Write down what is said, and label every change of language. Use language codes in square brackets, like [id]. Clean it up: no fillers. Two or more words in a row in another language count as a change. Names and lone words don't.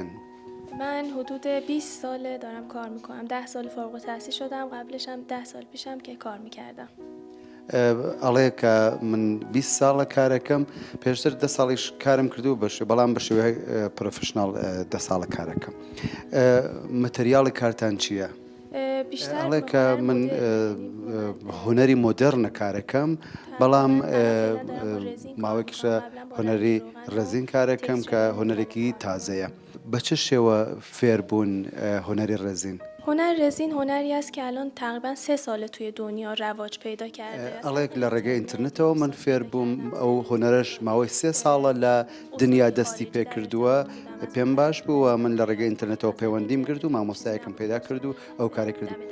[fa] من حدود 20 ساله دارم کار میکنم. 10 سال فارغ التحصیل شدم، قبلش هم 10 سال پیشم که کار میکردم. [ckb] ئەڵێ کە من 20 ساڵە کارەکەم پێشتر 10 ساڵیش کارم کردو بەڵام بە شێوەیە پرۆفشناڵ 10 ساڵە کارەکەم. مەتریاڵی کارتان چییە؟ ئەڵێ کە من هوەری مۆدرنە کارەکەم بەڵام ماوەیەکیشە هوەری ڕێزین کارەکەم کە هوەرێکی تازەیە. بە چه شێوە فێربوون هوەری ڕێزین؟ [fa] هنر رزین هنری است که الان تقریبا 3 ساله توی دنیا رواج پیدا کرده است. [ckb] ئەڵێک لە ڕێگەی ئینترنێتەوە من فێر بووم ئەو هوەرش ماوەی 3 ساڵە لە دنیا دەستی پێ کردووە پێم باش بووە من لە ڕێگەی ئینترنێتەوە پەیوەندیم کرد و مامۆستایەکەم پیدا کرد و ئەو کارێک کردو.